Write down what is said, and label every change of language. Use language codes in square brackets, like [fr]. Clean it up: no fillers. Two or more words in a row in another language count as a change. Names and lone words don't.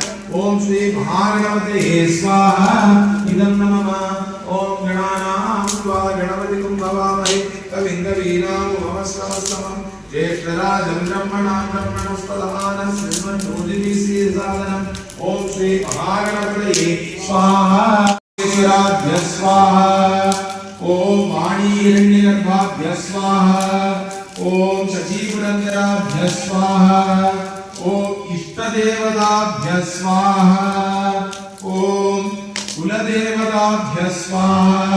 [sa] ഓം ശ്രീ മഹാഗണപതയേ സ്വാഹ. ഇദം നമഃ. ഓം ഗണാനാം ത്വാ ഗണപതിം നമാമഹേ കവിം കവീനാം ഉപമസ്തവസ്തവം ജ്യേഷ്ഠരാജം ബ്രഹ്മണാം ബ്രഹ്മണസ്പദാന ശൃണ്വന്നോതിവിശ്രീരസാദനം. ഓം ശ്രീ മഹാഗണപതയേ സ്വാഹ. ईश्वराभ्य स्वाहा. ओम वाणीरण्यगर्भाभ्य स्वाहा. ओम शचीपुरंदराभ्य स्वाहा. ओम इष्टदेवताभ्य स्वाहा. ओम कुलदेवताभ्य स्वाहा.